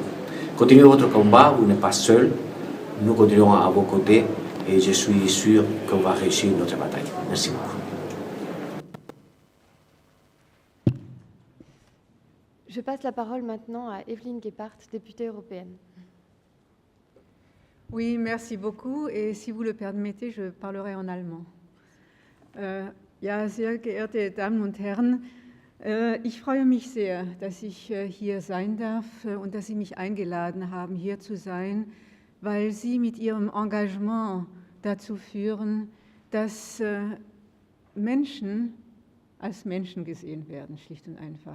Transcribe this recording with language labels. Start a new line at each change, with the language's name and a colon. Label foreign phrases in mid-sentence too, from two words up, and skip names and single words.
French: Continuez votre combat, vous n'êtes pas seul. Nous continuerons à vos côtés et je suis sûr qu'on va réussir notre bataille. Merci beaucoup. Je passe la parole maintenant à Evelyn Gebhardt, députée européenne. Oui, merci beaucoup. Et si vous le permettez, je parlerai en allemand.
German: Ja, sehr geehrte Damen und Herren, ich freue mich sehr, dass ich hier sein darf und dass Sie mich eingeladen haben, hier zu sein, weil Sie mit Ihrem Engagement dazu führen, dass Menschen als Menschen gesehen werden, schlicht und einfach.